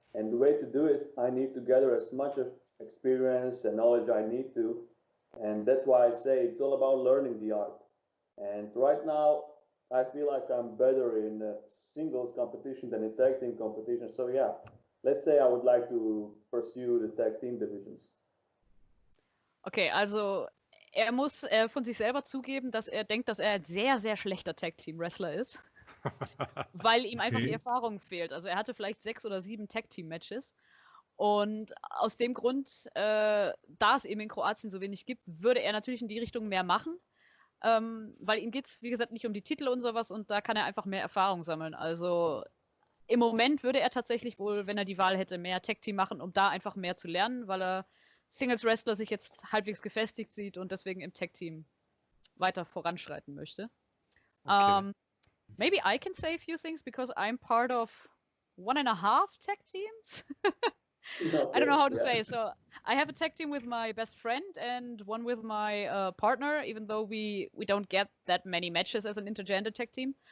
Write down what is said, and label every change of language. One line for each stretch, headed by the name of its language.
English: And the way to do it, I need to gather as much of experience and knowledge I need to. And that's why I say it's all about learning the art. And right now, I feel like I'm better in singles competition than in tag team competition. So yeah, let's say I would like to pursue the tag team divisions.
German: Okay, also er muss von sich selber zugeben, dass er denkt, dass er ein sehr, sehr schlechter Tag-Team-Wrestler ist, weil ihm einfach die Erfahrung fehlt. Also er hatte vielleicht 6 oder 7 Tag-Team-Matches und aus dem Grund, da es eben in Kroatien so wenig gibt, würde er natürlich in die Richtung mehr machen, weil ihm geht es, wie gesagt, nicht um die Titel und sowas und da kann er einfach mehr Erfahrung sammeln. Also im Moment würde er tatsächlich wohl, wenn er die Wahl hätte, mehr Tag-Team machen, um da einfach mehr zu lernen, weil er Singles-Wrestler sich jetzt halbwegs gefestigt sieht und deswegen im Tag-Team weiter voranschreiten möchte. Okay.
English: Maybe I can say a few things because I'm part of 1.5 tag teams. I don't know how to say. So I have a tag team with my best friend and one with my partner, even though we don't get that many matches as an intergender tag team.